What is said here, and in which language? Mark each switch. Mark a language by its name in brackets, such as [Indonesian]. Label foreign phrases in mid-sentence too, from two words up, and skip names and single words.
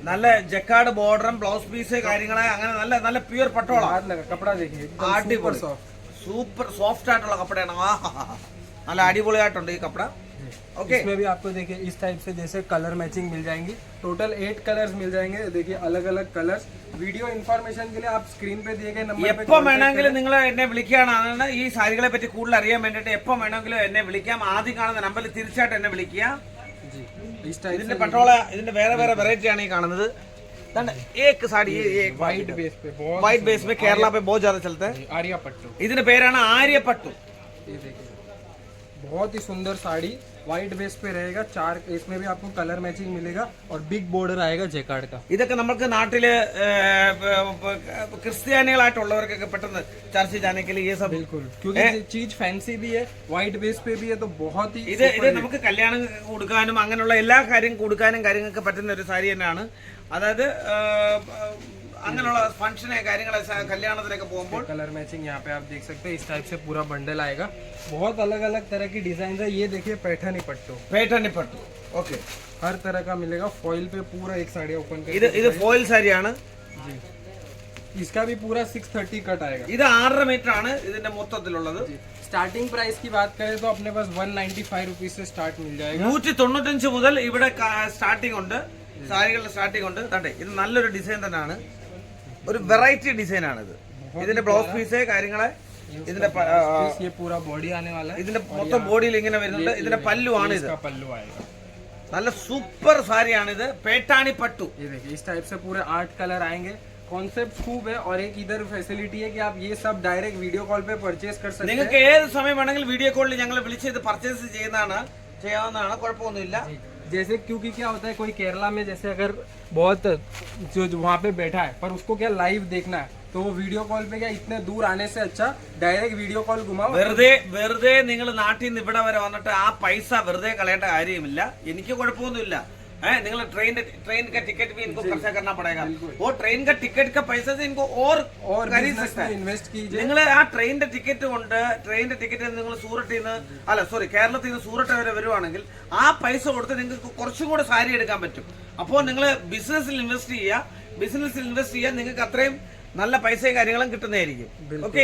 [Malayalam] നല്ല ജക്കാർഡ് ബോർഡറും [English] blouse piece [Malayalam] കാര്യങ്ങളെ അങ്ങനെ നല്ല പ്യൂർ പട്ടോള. [Hindi] हाथ लगा कपड़ा देखिए, [Malayalam] അടിപൊളി [English] super soft [Malayalam] ആയിട്ടുള്ള കപ്പടയാണ്. നല്ല അടിപൊളിയായിട്ടുണ്ട് ഈ കപ്പട. [Hindi] ओके, इसमें भी आपको देखिए इस टाइप से जैसे [English] color matching [Hindi] मिल जाएंगी। टोटल 8 कलर्स मिल जाएंगे। देखिए अलग अलग कलर्स। [English] video information [Hindi] के लिए आप स्क्रीन पे दिए गए नंबर पे [Malayalam] എപ്പം വേണമെങ്കിലും നിങ്ങൾ എന്നെ വിളിക്കാനാണ്. ഈ സാരികളെ പറ്റി കൂടുതൽ അറിയാൻ വേണ്ടിയിട്ട് എപ്പം വേണമെങ്കിലും എന്നെ വിളിക്കാം. ആദ്യം കാണുന്ന നമ്പറിൽ തീർച്ചയായിട്ടും എന്നെ വിളിക്കുക. [Hindi] जी, इस टाइप [Malayalam] ഇതിന്റെ പട്ടോള, ഇതിന്റെ വേറെ വെറൈറ്റി ആണ് ഈ കാണുന്നത്. [Hindi] एक साड़ी [English] white base [Hindi] पे, [English] white base [Hindi] में केरला पे बहुत ज्यादा चलता है. आर्या पट्टू, [Malayalam] ഇതിന്റെ പേരാണ് ആര്യപ്പട്ടു. [Hindi] ये देखिए बहुत ही सुंदर साड़ी [English] white base [Hindi] पे रहेगा, चार इसमें भी आपको [English] color matching [Hindi] मिलेगा और [English] big border [Hindi] आएगा जेकार्ड का। [Malayalam] ഇതൊക്കെ നമുക്ക് നാട്ടില് ക്രിസ്ത്യാനികളായിട്ടുള്ളവർക്കൊക്കെ പെട്ടെന്ന് ചർച്ച ചെയ്യാനെങ്കിൽ ഈ സബ് [Hindi] बिल्कुल, क्योंकि ये चीज फैंसी भी है, [English] white base [Hindi] पे भी है, तो बहुत ही [Malayalam] ഇത് നമുക്ക് കല്യാണം കൊടുക്കാനും അങ്ങനെയുള്ള എല്ലാ കാര്യം കൊടുക്കാനും കാര്യങ്ങൾക്ക് പറ്റുന്ന ഒരു സാരി തന്നെയാണ്. അതായത് അങ്ങനെയുള്ള ഫംഗ്ഷനെ കാര്യങ്ങളെ കല്യാണത്തിനൊക്കെ പോകുമ്പോൾ [English] color matching [Hindi] यहाँ पे आप देख सकते हैं, इस टाइप से पूरा बंडल आएगा। बहुत अलग अलग तरह की डिजाइन है। ये देखिए पैठनी पट्टू, [Malayalam] പേട്ടണി പട്ടു. ഓക്കെ, [Hindi] हर तरह का मिलेगा। फॉइल पे पूरा एक साड़ी ओपन [Malayalam] ഇത് ഇത് ഫോയിൽ സാരിയാണ്. [Hindi] जी, इसका भी पूरा 630 कट आएगा। [Malayalam] ഇത് 6.5 മീറ്റർ ആണ് ഇതിന്റെ മൊത്തത്തിലുള്ളത്. [English] starting price [Hindi] की बात करें तो अपने पास 195 रुपीज से स्टार्ट मिल जाएगा। [Malayalam] 195 മുതൽ ഇവിടെ സ്റ്റാർട്ടിംഗ് ഉണ്ട്, സാരികളുടെ സ്റ്റാർട്ടിംഗ് ഉണ്ട്. കണ്ടേ, ഇത് നല്ലൊരു ഡിസൈൻ തന്നെയാണ്, ഒരു [English] variety design [Malayalam] ആണ് ഇത്. ഇതിന്റെ [English] blouse piece [Malayalam] കാര്യങ്ങളെ ഇതിന്റെ [Hindi] ये पूरा बॉडी आने वाला है, [Malayalam] ഇതിന്റെ മൊത്തം ബോഡിയിൽ ഇങ്ങനെ വരുന്നുണ്ട്. ഇതിന്റെ പല്ലു ആണ് ഇത്. [Hindi] इसका पल्लू आएगा। [Malayalam] നല്ല സൂപ്പർ സാരിയാണ് ഇത്, പേട്ടാണി പട്ടു. [Hindi] ये देखिए इस टाइप से पूरे 8 कलर आएंगे। कॉन्सेप्ट खूब है और एक इधर फैसिलिटी है कि आप ये सब [English] direct video call [Hindi] पे परचेज कर सकते हैं। [Malayalam] നിങ്ങൾക്ക് ഏത് സമയം വേണമെങ്കിലും വീഡിയോ കോളിൽ ഞങ്ങൾ വിളിച്ച് ഇത് പർച്ചേസ് ചെയ്യാവുന്നതാണ്, കുഴപ്പമൊന്നുമില്ല. [Hindi] जैसे क्योंकि क्या होता है, कोई केरला में जैसे अगर बहुत जो वहाँ पे बैठा है पर उसको क्या लाइव देखना है, तो वो [English] video call [Hindi] पे क्या इतने दूर आने से अच्छा [English] direct video call [Hindi] घुमाओ। [Malayalam] വെറുതെ നിങ്ങൾ നാട്ടിൽ നിന്ന് ഇവിടെ വരെ വന്നിട്ട് ആ പൈസ വെറുതെ കളയേണ്ട കാര്യമില്ല. എനിക്ക് കുഴപ്പമൊന്നുമില്ല. [Hindi] നിങ്ങൾ ट्रेन का टिकट भी इनको खर्चा करना पड़ेगा, वो ट्रेन का टिकट का पैसा से इनको और खरीद सकता है। इन्वेस्ट कीजिए। [Malayalam] നിങ്ങൾ ആ ട്രെയിനിന്റെ ടിക്കറ്റ് കൊണ്ട് നിങ്ങൾ സൂറത്തിൽ നിന്ന് കേരളത്തിൽ നിന്ന് സൂറത്ത് വരെ വരുവാണെങ്കിൽ ആ പൈസ കൊടുത്ത് നിങ്ങൾക്ക് കുറച്ചും കൂടെ സാരി എടുക്കാൻ പറ്റും. അപ്പോൾ നിങ്ങൾ ബിസിനസ്സിൽ ഇൻവെസ്റ്റ് ചെയ്യുക, നിങ്ങൾക്ക് അത്രയും നല്ല പൈസയും കാര്യങ്ങളും കിട്ടുന്നതായിരിക്കും. ഓക്കെ,